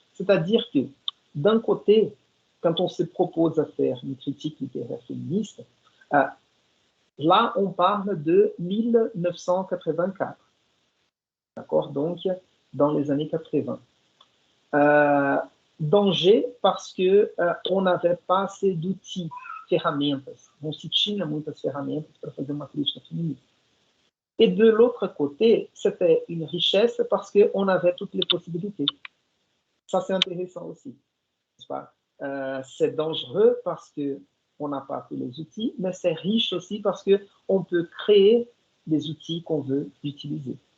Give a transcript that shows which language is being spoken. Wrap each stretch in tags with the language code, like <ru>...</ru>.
<fr>C'est-à-dire que d'un côté, quand on se propose à faire une critique littéraire féministe, là, on parle de 1984. D'accord? Donc, dans les années 80. Danger parce que on n'avait pas assez d'outils, ferramentas.</fr> <pt>Não se tinha muitas ferramentas para fazer uma crítica feminista.</pt> <fr>Et de l'autre côté, c'était une richesse parce qu'on avait toutes les possibilités. Ça, c'est intéressant aussi. C'est dangereux parce qu'on n'a pas tous les outils, mais c'est riche aussi parce qu'on peut créer des outils qu'on veut utiliser.</fr>